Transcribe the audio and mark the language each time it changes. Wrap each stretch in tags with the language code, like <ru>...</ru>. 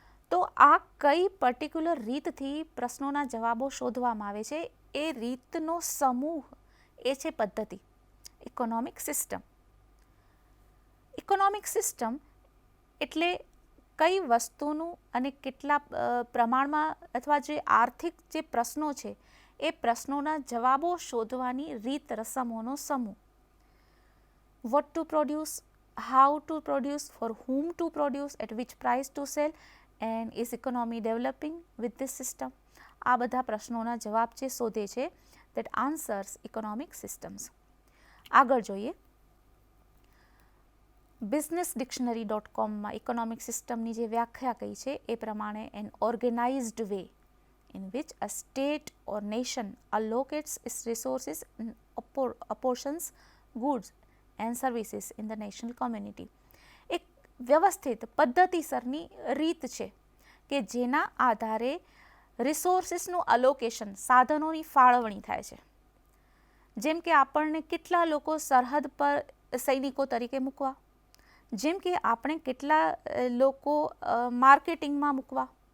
<gu>તો આ કઈ પર્ટિક્યુલર રીતથી પ્રશ્નોના જવાબો શોધવામાં આવે છે, એ રીતનો સમૂહ એ છે પદ્ધતિ, ઇકોનોમિક સિસ્ટમ. ઇકોનોમિક સિસ્ટમ એટલે કઈ વસ્તુનું અને કેટલા પ્રમાણમાં અથવા જે આર્થિક જે પ્રશ્નો છે એ પ્રશ્નોના જવાબો શોધવાની રીત રસમોનો સમૂહ.</gu> <en>What to produce, how to produce, for whom to produce, at which price to sell, and is economy developing with this system?</en> <gu>આ બધા પ્રશ્નોના જવાબ જે શોધે છે</gu> <en>that answers economic systems.</en> <gu>આગળ જોઈએ, businessdictionary.com ઇકોનોમિક સિસ્ટમની જે વ્યાખ્યા કહી છે એ પ્રમાણે</gu> <en>an organized way in which a state or nation allocates its resources and apportions goods and services in the national community.</en> <gu>એક વ્યવસ્થિત પદ્ધતિસરની રીત છે કે જેના આધારે રિસોર્સિસનું અલોકેશન, સાધનોની ફાળવણી થાય છે. જેમ કે આપણને કેટલા લોકો સરહદ પર સૈનિકો તરીકે મૂકવા, જેમ કે આપણે કેટલા લોકો માર્કેટિંગમાં મૂકવા.</gu>